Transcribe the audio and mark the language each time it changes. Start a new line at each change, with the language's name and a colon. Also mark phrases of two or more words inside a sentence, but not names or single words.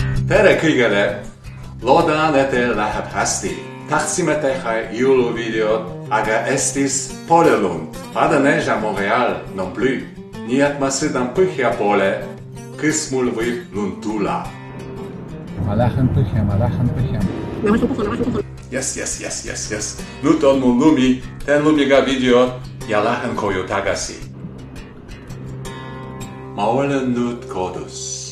Estonian: Tere kõigele, loodan, et teil läheb hästi. Tahtsime teha jõuluvideot, aga Eestis pole lund.
French: Pas de neige à Montréal non plus.
Estonian: Nii et ma sõidan põhja poole, kus mul võib lund tulla. Ma lähen põhja. Yes. Nüüd on mul lumi, teen lumiga videot ja lähen koju tagasi. Ma olen nüüd kodus.